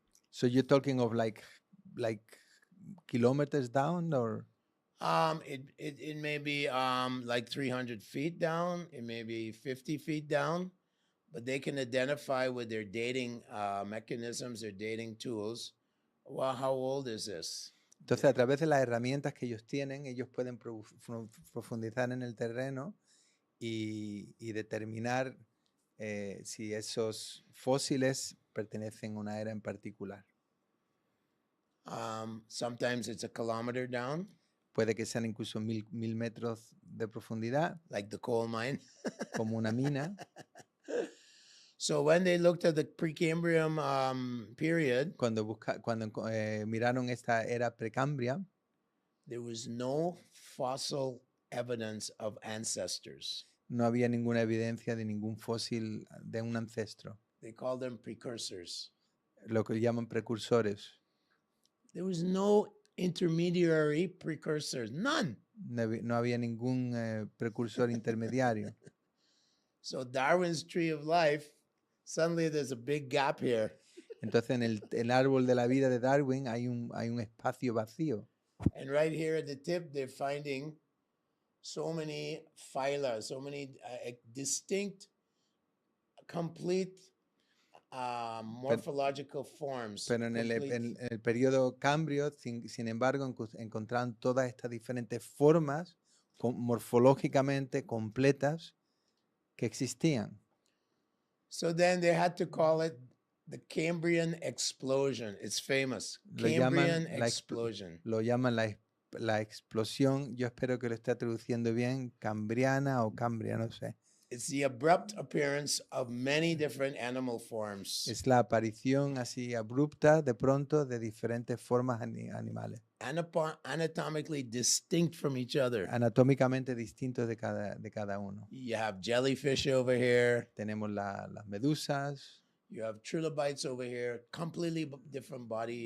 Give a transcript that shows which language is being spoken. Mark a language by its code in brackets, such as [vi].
[en] So you're talking of like kilometers down, or? It may be like 300 feet down, it may be 50 feet down, but they can identify with their dating mechanisms, their dating tools. Well, how old is this? [es] Entonces, a través de las herramientas que ellos tienen, ellos pueden profundizar en el terreno y determinar si esos fósiles pertenecen a una era en particular. [en] Sometimes it's a kilometer down. [es] Puede que sean incluso 1000 metros de profundidad. [en] Like the coal mine. [es] Como una mina. [en] So when they looked at the Precambrian period, [es] cuando miraron esta era precambria, [en] there was no fossil evidence of ancestors. [es] No había ninguna evidencia de ningún fósil de un ancestro. [en] They call them precursors. [es] Lo que llaman precursores. [en] There was no intermediary precursors, none. [es] No había ningún precursor intermediario. [en] So Darwin's tree of life, suddenly there's a big gap here. [es] Entonces en el árbol de la vida de Darwin hay un espacio vacío. [en] And right here at the tip, they're finding so many phyla, so many distinct, complete morphological forms. [es] Pero en el periodo Cámbrio, sin embargo, encontraron todas estas diferentes formas morfológicamente completas que existían. [en] So then they had to call it the Cambrian explosion. It's famous. Cambrian explosion. [es] Lo llaman la explosión. Yo espero que lo esté traduciendo bien, cambriana o cambria, no sé. [en] It's the abrupt appearance of many different animal forms. [es] Es la aparición así abrupta de pronto de diferentes formas animales. [en] Anatomically distinct from each other. [es] Anatómicamente distintos de cada uno. [en] You have jellyfish over here. [es] Tenemos las medusas. [en] You have trilobites over here. Completely different body.